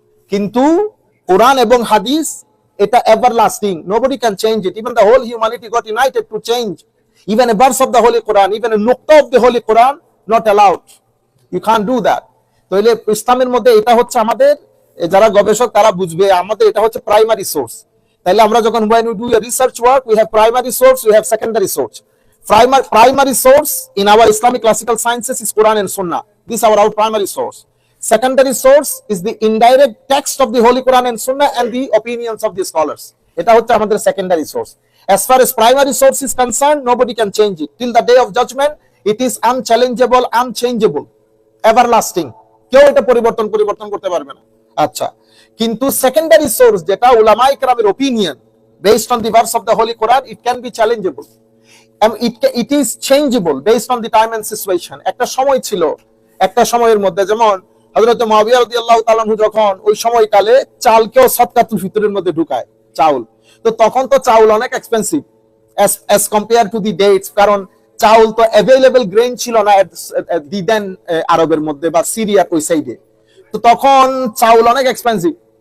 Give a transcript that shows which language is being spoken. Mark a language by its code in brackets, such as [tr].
[bn] কিন্তু কোরআন এবং হাদিস এটা [en] everlasting, nobody can change it, even the whole humanity got united to change even a verse of the holy Quran, even a nuqta of the holy Quran, not allowed, you can't do that. [bn] তো এই ইসলামের মধ্যে এটা হচ্ছে আমাদের যারা গবেষক তারা বুঝবে, আমাদের এটা হচ্ছে প্রাইমারি সোর্স। তাহলে আমরা যখন [en] when we do a research work we have primary source, we have secondary source. Primary source in our Islamic classical sciences is Quran and Sunnah, this is our primary source. Secondary source is the indirect text of the Holy Quran and Sunnah and the opinions of the scholars. [bn] এটা হচ্ছে আমাদের secondary source. [en] As far as primary source is concerned, nobody can change it till the day of judgment. It is unchallengeable, unchangeable, everlasting. [bn] কেউ এটা পরিবর্তন করতে পারবে না। আচ্ছা, কিন্তু secondary source যেটা উলামায়ে কেরামের [en] opinion based on the verse of the Holy Quran, it can be challengeable and it is changeable based on the time and situation. [bn] একটা সময় ছিল, একটা সময়ের মধ্যে যেমন হযরত মুআবিয়া রাদিয়াল্লাহু তাআলা আনহু যখন ওই সময়কালে চালকেও সাদকাতুল ফিতরের মধ্যে ঢুকায় চাউল, তো তখন তো চাউল অনেক expensive [en] as compared to the dates, [bn] কারণ চাউল তো অ্যাভেলেবল গ্রেইন ছিল না দি দেন আরবের মধ্যে বা সিরিয়ার ওই সাইডে, তো তখন চাউল অনেক এক্সপেন্সিভ।